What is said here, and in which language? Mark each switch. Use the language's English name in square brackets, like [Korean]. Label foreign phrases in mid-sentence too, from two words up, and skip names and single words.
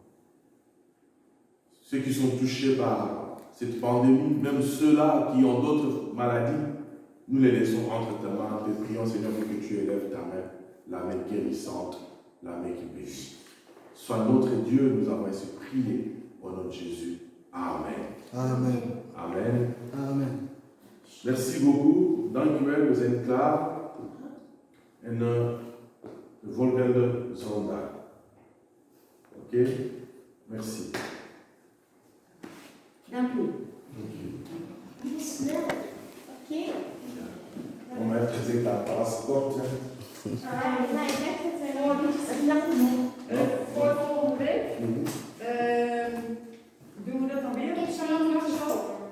[French] Ceux qui sont touchés par cette pandémie, même ceux-là qui ont d'autres maladies, nous les laissons entre ta main. Te prions, Seigneur, pour que tu élèves ta main, la main guérissante, la main qui bénit. Sois notre Dieu, nous avons ainsi prié au nom de Jésus. Amen. Amen. Amen. Amen. Merci beaucoup. [Dutch] Dankjewel, we zijn klaar. En de volgende zondag. Oké? Merci. Dank u. Oké. [French] On m'a [Dutch] gezegd dat paspoort. Nee, ik denk dat Voor volgende week doen we dat dan weer op zaterdag zo.